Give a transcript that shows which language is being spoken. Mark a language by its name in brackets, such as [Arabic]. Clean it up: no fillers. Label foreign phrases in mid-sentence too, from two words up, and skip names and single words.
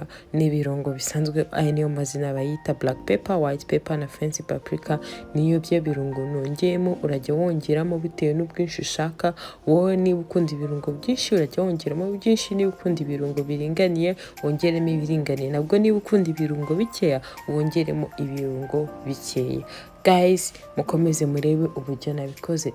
[Kinyarwanda] Ni ibirungo bisanzwe, aya niyo mazina bayita [English] black pepper, white pepper [Kinyarwanda] na [English] fancy paprika. [Kinyarwanda] Niyo byo birungo nongeyemo, urajya wongeramo bitewe n'ubwinshi ushaka. Wowe niba ukunda ibirungo byinshi urajya wongeramo byinshi, niba ukunda ibirungo biringaniye wongeremo ibiringaniye, nabwo niba ukunda ibirungo bikeya wongeremo ibirungo bikeya. Guys, mukomeze murebe uburyo nabikoze.